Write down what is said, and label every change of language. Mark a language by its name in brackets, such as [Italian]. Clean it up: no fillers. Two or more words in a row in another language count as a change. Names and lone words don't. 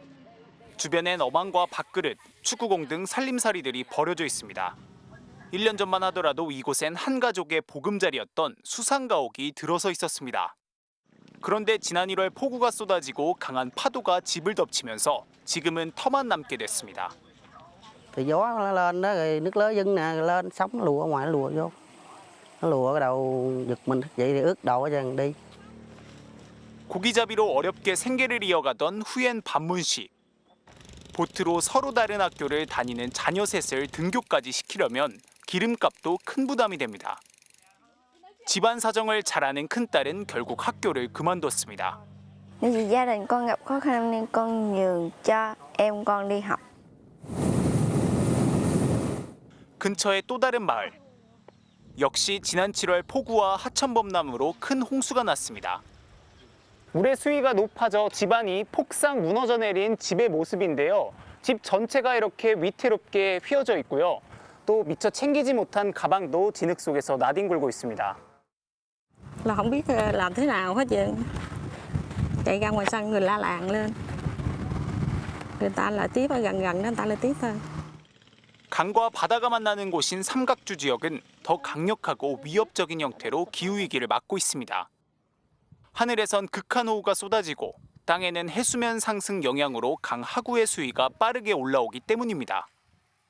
[Korean] 주변엔 어망과 밥그릇, 축구공 등 살림살이들이 버려져 있습니다. 1년 전만 하더라도 이곳엔 한 가족의 보금자리였던 수상가옥이 들어서 있었습니다. 그런데 지난 1월 폭우가 쏟아지고 강한 파도가 집을 덮치면서 지금은 터만 남게 됐습니다. [Vietnamese] Thì gió nó lên đó rồi nước lớn dâng nè lên sóng nó lùa ở ngoài nó lùa vô. Nó lùa cái đầu giật mình vậy thì ướt đầu ở dần đi. [Korean] 고기잡이로 어렵게 생계를 이어가던 후엔 반문 씨. 보트로 서로 다른 학교를 다니는 자녀 셋을 등교까지 시키려면 기름값도 큰 부담이 됩니다. 집안 사정을 잘 아는 큰딸은 결국 학교를 그만뒀습니다. [Vietnamese] Vì gia đình con gặp khó khăn nên con nhường cho em con đi học. [Korean] 근처의 또 다른 마을. 역시 지난 7월 폭우와 하천범람으로 큰 홍수가 났습니다. 물의 수위가 높아져 집안이 폭삭 무너져 내린 집의 모습인데요. 집 전체가 이렇게 위태롭게 휘어져 있고요. 또 미처 챙기지 못한 가방도 진흙 속에서 나뒹굴고 있습니다. [Vietnamese] Là không biết làm thế nào hết trơn. Chạy ra ngoài sân người la làng lên. Người ta lại tiếp gần gần đó người ta lại tiếp thôi. [Korean] 강과 바다가 만나는 곳인 삼각주 지역은 더 강력하고 위협적인 형태로 기후위기를 맞고 있습니다. 하늘에선 극한호우가 쏟아지고 땅에는 해수면 상승 영향으로 강하구의 수위가 빠르게 올라오기 때문입니다.